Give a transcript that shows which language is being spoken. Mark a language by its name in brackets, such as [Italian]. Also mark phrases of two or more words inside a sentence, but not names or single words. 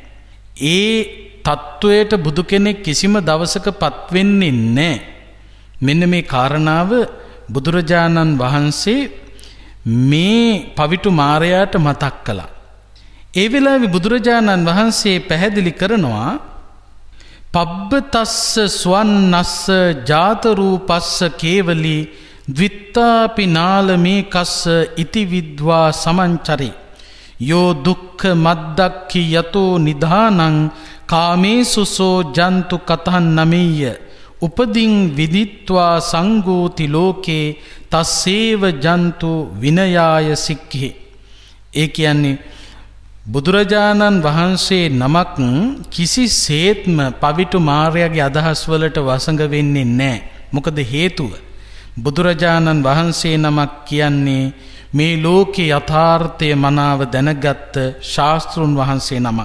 [Sinhala] ඒ තත්වයට බුදු කෙනෙක් කිසිම දවසක පත් වෙන්නේ නැහැ. මෙන්න මේ කාරණාව බුදුරජාණන් වහන්සේ මේ පවිටු මාරයාට මතක් කළා. ඒ වෙලාවේ බුදුරජාණන් වහන්සේ පැහැදිලි කරනවා, [Pali] පබ්බතස්ස ස්වන්නස්ස ජාත රූපස්ස කේවලි ද්විත්තාපි නාලමේ කස්ස ඉති විද්වා සමංචරි යෝ දුක්ඛ මද්දක්ඛි යතෝ නිධානං කාමේසුසෝ ජන්තු කතං නමෙය්‍ය උපදින් විදිත්වා සංගෝති ලෝකේ තස්සේව ජන්තු විනයාය සික්ඛි. [Sinhala] ඒ කියන්නේ බුදුරජාණන් වහන්සේ නමක් කිසිසේත්ම පවිටු මාරයාගේ අදහස් වලට වසඟ වෙන්නේ නැහැ. මොකද හේතුව? බුදුරජාණන් වහන්සේ නමක් කියන්නේ මේ ලෝකේ යථාර්ථය මනාව දැනගත් ශාස්ත්‍රුන් වහන්සේ නමක්.